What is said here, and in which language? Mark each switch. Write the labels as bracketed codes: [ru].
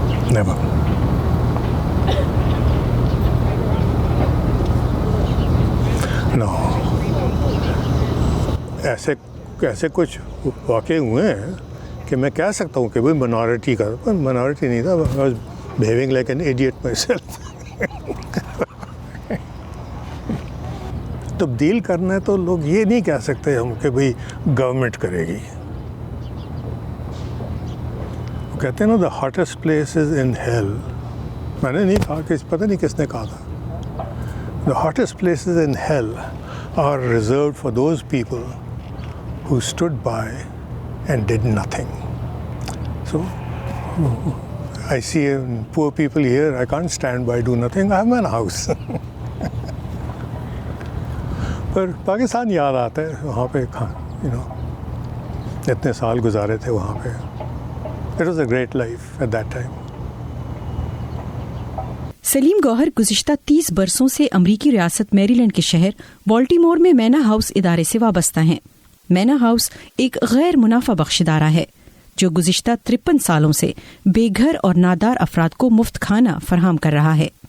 [en] Never. No. [ur] ایسے کچھ واقع ہوئے ہیں کہ میں کہہ سکتا ہوں کہ بھئی مائنورٹی نہیں تھا. [en] I was behaving like an idiot myself. [ur] تبدیل کرنا ہے تو لوگ یہ نہیں کہہ سکتے ہم کہ بھئی گورنمنٹ کرے گی. وہ کہتے ہیں نا [en] the hottest places in hell. [ur] میں نے نہیں کہا، کہ پتہ نہیں کس نے کہا تھا. [en] The hottest places in hell are reserved for those people who stood by and did nothing. So I see poor people here. I can't stand by, do nothing. I have my house. [ur] پر پاکستان یاد آتا ہے. وہاں پہ اتنے سال گزارے تھے وہاں پہ. [en] It was a great life at that time. [ur] سلیم گوہر گزشتہ 30 برسوں سے امریکی ریاست میریلینڈ کے شہر بالٹیمور میں مینا ہاؤس ادارے سے وابستہ ہیں. مینا ہاؤس ایک غیر منافع بخش ادارہ ہے جو گزشتہ 53 سالوں سے بے گھر اور نادار افراد کو مفت کھانا فراہم کر رہا ہے.